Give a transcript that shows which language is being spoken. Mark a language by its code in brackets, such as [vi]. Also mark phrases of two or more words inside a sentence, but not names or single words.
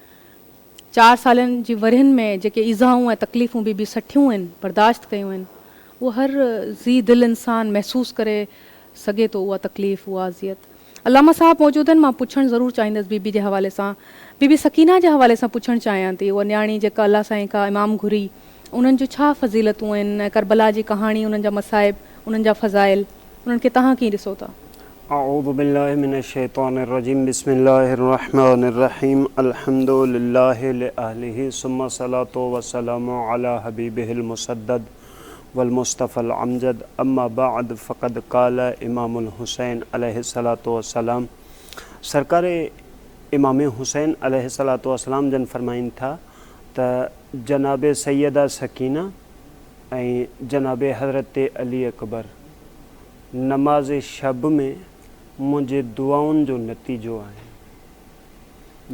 [sd] 4 सालनि जी वरहनि में जेके इज़ाऊं ऐं तकलीफ़ूं बीबी सठियूं आहिनि, बर्दाश्त कयूं आहिनि, उहो हर ज़ी दिलि इंसानु महसूसु करे सघे थो उहा तकलीफ़, उहा अज़ियत। अलामा साहब मौजूदु आहिनि। मां पुछणु ज़रूरु चाहींदसि बीबी जे हवाले सां, बीबी सकीना जे हवाले सां पुछणु चाहियां थी। उहा न्याणी जेका अल्लाह साईं खां इमाम घुरी, उन्हनि जूं छा फ़ज़ीलतूं आहिनि? करबला जी कहाणी, उन्हनि जा मसाइब, उन्हनि जा फ़ज़ाइल, उन्हनि खे तव्हां कीअं ॾिसो था? [ar] أعوذ بالله من الشيطان الرجيم بسم الله الرحمن الرحيم الحمد لله لأهله ثم الصلاة والسلام على حبيبه المسدد والمصطفى الأمجد أما بعد فقد قال الإمام الحسين عليه الصلاة والسلام. [sd] सरकार इमाम हुसैन [ar] عليه الصلاة والسلام [sd] जन फरमाइन था त जनाब सैयदा सकीना ऐं जनाब हज़रत अली अकबर नमाज शब में मुंहिंजे दुआउनि जो नतीजो आहे।